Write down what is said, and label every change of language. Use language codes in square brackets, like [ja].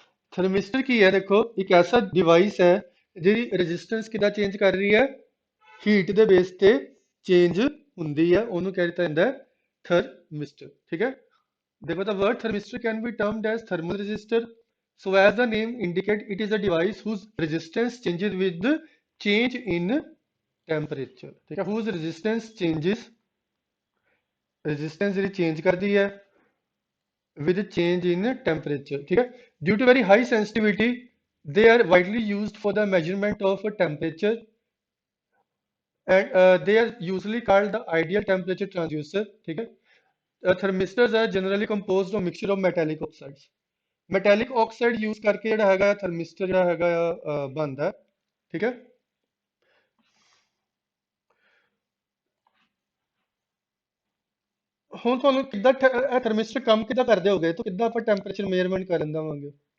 [pa] ਥਰਮਿਸਟਰ ਕੀ ਹੈ, ਦੇਖੋ ਇੱਕ ਐਸਾ ਡਿਵਾਈਸ ਹੈ ਜਿਹੜੀ ਰੈਜ਼ਿਸਟੈਂਸ ਕਿੱਦਾਂ ਚੇਂਜ ਕਰ ਰਹੀ ਹੈ, ਹੀਟ ਦੇ ਬੇਸ ਤੇ ਚੇਂਜ ਹੁੰਦੀ ਹੈ, ਉਹਨੂੰ ਕਹਿ ਦਿੱਤਾ ਜਾਂਦਾ ਹੈ ਥਰਮਿਸਟਰ। ਠੀਕ ਹੈ। [en] Therefore, the word thermistor can be termed as thermal resistor. So, as the name indicate, it is a device whose resistance changes with the change in temperature. [pa] ठीक है, [en] whose resistance changes, resistance ਜਿਹੜੀ change [pa] ਕਰਦੀ ਹੈ [en] with change in temperature. [pa] ठीक है. [en] Due to very high sensitivity, they are widely used for the measurement of temperature, and they are usually called the ideal temperature transducer. [pa] ठीक है. [en] Thermistors are generally composed of mixture of metallic oxides. [pa] Metallic oxide use ਕਰਕੇ ਜਿਹੜਾ ਹੈਗਾ ਥਰਮਿਸਟਰ ਜਿਹੜਾ ਹੈਗਾ ਆ ਬਣਦਾ ਹੈ। ਠੀਕ ਹੈ। ਹੁਣ ਤੁਹਾਨੂੰ ਕਿੱਦਾਂ ਇਹ ਥਰਮਿਸਟਰ ਕੰਮ ਕਿੱਦਾਂ ਕਰਦੇ ਹੋਗੇ, ਤਾਂ ਕਿੱਦਾਂ ਆਪਾਂ ਟੈਂਪਰੇਚਰ ਮੇਜਰਮੈਂਟ ਕਰਨ ਦੇਵਾਂਗੇ?